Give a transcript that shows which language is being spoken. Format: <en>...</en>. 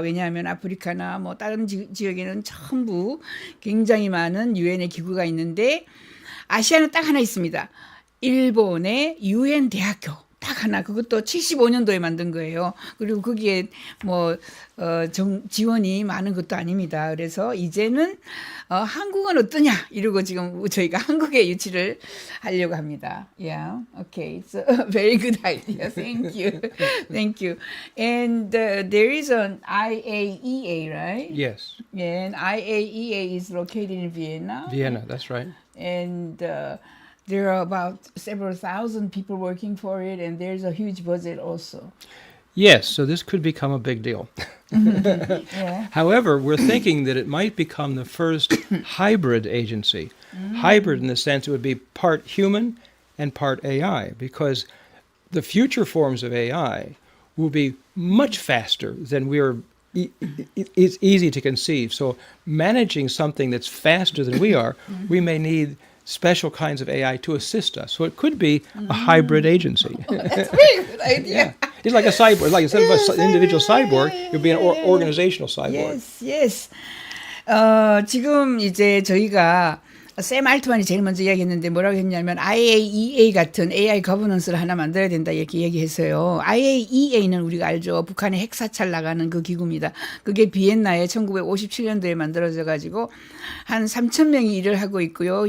<ko>왜냐하면 아프리카나 뭐 다른 지역에는 전부 굉장히 많은 유엔의 기구가 있는데 아시아는 딱 하나 있습니다. 일본의 유엔 대학교 딱 하나 그것도 75년도에 만든 거예요. 그리고 거기에 뭐 지원이 많은 것도 아닙니다. 그래서 이제는 한국은 어떠냐 이러고 지금 저희가 한국에 유치를 하려고 합니다.</ko> <en>Yeah, okay, it's a very good idea. Thank you, thank you. And there is an IAEA, right? Yes, And IAEA is located in Vienna. Vienna, that's right. And there are about several thousand people working for it, and there's a huge budget also. Yes, so this could become a big deal. Yeah. However, we're thinking that it might become the first hybrid agency. Hybrid in the sense it would be part human and part AI, because the future forms of AI will be much faster than we are. It's easy to conceive. So managing something that's faster than we are, we may need special kinds of AI to assist us. So it could be a hybrid agency. That's a very good idea. Yeah. It's like a cyborg. Like instead of an individual cyborg, it would be an organizational cyborg. Yes, yes.</en> <ko>지금 이제 저희가 샘 알트만이 제일 먼저 이야기했는데 뭐라고 했냐면 IAEA 같은 AI 거버넌스를 하나 만들어야 된다 이렇게 얘기했어요. IAEA는 우리가 알죠. 북한의 핵사찰 나가는 그 기구입니다. 그게 비엔나에 1957년도에 만들어져 가지고 한 3,000명이 일을 하고 있고요.</ko>